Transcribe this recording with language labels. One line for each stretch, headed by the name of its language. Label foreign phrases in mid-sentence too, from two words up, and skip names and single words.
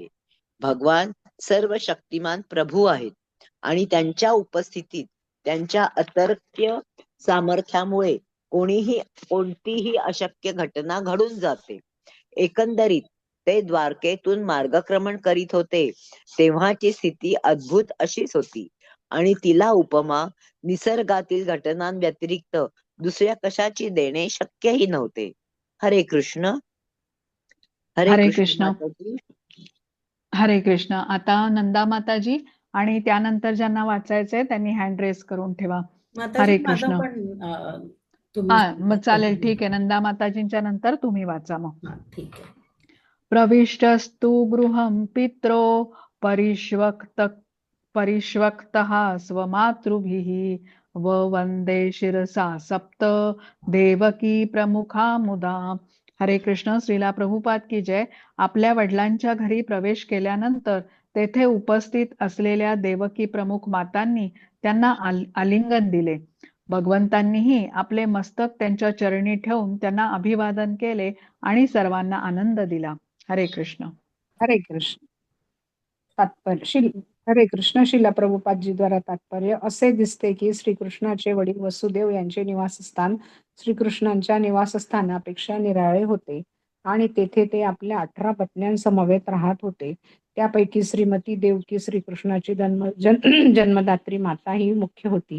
Marathi: भगवान सर्व शक्तिमान प्रभू आहेत आणि त्यांच्या उपस्थितीत त्यांच्या अतर्क्य सामर्थ्यामुळे कोणतीही अशक्य घटना घडून जाते. एकंदरीत ते द्वारकेतून मार्गक्रमण करीत होते तेव्हाची स्थिती अद्भुत अशीच होती आणि तिला उपमा निसर्गातील घटनांव्यतिरिक्त दुसऱ्या कशाची देणे शक्यही नव्हते. हरे कृष्ण. हरे कृष्ण. हरे कृष्ण. आता नंदा माताजी आणि त्यानंतर ज्यांना वाचायचंय त्यांनी
English: hand raise
Marathi: करून ठेवा. हरे कृष्ण. हा मग चालेल, ठीक आहे. नंदा माताजींच्या नंतर तुम्ही वाचा मग. ठीक आहे.
Sanskrit: प्रविष्टस्तु गृहं पित्रो परिष्वक्तः स्वमातृभिः वन्दे शिरसा सप्त देवकी प्रमुखा मुदा.
Marathi: हरे कृष्ण. श्रीला प्रभुपाद की जय. आपल्या वडिलांच्या घरी प्रवेश केल्यानंतर तेथे उपस्थित असलेल्या देवकी प्रमुख मातांनी त्यांना आलिंगन दिले. भगवंतांनीही आपले मस्तक त्यांच्या चरणी ठेवून त्यांना अभिवादन केले आणि सर्वांना आनंद दिला. हरे कृष्ण. हरे कृष्ण. तात्पर्य. हरे कृष्ण. श्रीला प्रभुपादजी द्वारा तात्पर्य. असे दिसते की श्रीकृष्णाचे वडील वसुदेव यांचे निवासस्थान श्रीकृष्णांच्या निवासस्थानापेक्षा निराळे होते आणि तेथे ते आपल्या 18 पत्न्यांसमवेत राहत होते. त्यापैकी श्रीमती देवकी श्रीकृष्णाची जन्मदात्री माता ही मुख्य होती.